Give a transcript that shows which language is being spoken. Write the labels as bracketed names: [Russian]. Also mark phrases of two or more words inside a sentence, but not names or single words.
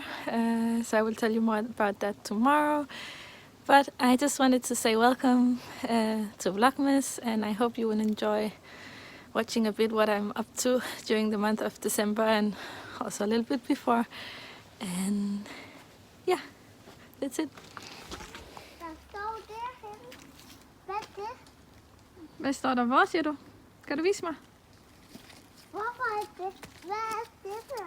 [English] So I will tell you more about that tomorrow. But I just wanted to say welcome to Vlogmas, and I hope you will enjoy watching a bit what I'm up to during the month of December and also a little bit before. And yeah, that's it. [Danish] Hvad står der? Hvor siger du? Kan du vise mig? Hvorfor er det? Hvad er det for?